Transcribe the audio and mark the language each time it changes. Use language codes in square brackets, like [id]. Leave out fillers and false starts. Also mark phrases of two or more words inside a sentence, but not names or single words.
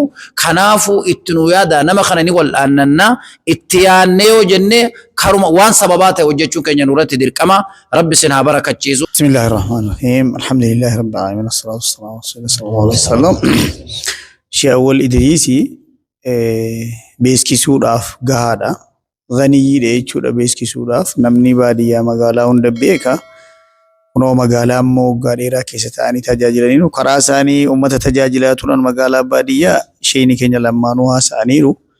[om] Kanaafuu itti nu yaada nama kana ni wal'aannannaa itti yaannee yoo jennee karuma waan sababaa ta'e hojjechuu keenya nurratti dirqama. Rabbi sin haa barakachiisu. [ar] بسم الله الرحمن الرحيم. الحمد لله رب العالمين. الصلاة والسلام على صلى الله عليه وسلم. [om] Shaawwal Idriisi beeskisuudhaaf gahaadha. Ganiyyiidha jechuudha beeskisuudhaaf namni baadiyyaa magaalaa hunda beeka. Kunoo magaalaa immoo waggaa dheeraa keessa ta'anii tajaajilaniiru. Karaa isaanii uummata tajaajilaa turan magaalaa baadiyyaa isheen keenya lamaanuu haasa'aniiru.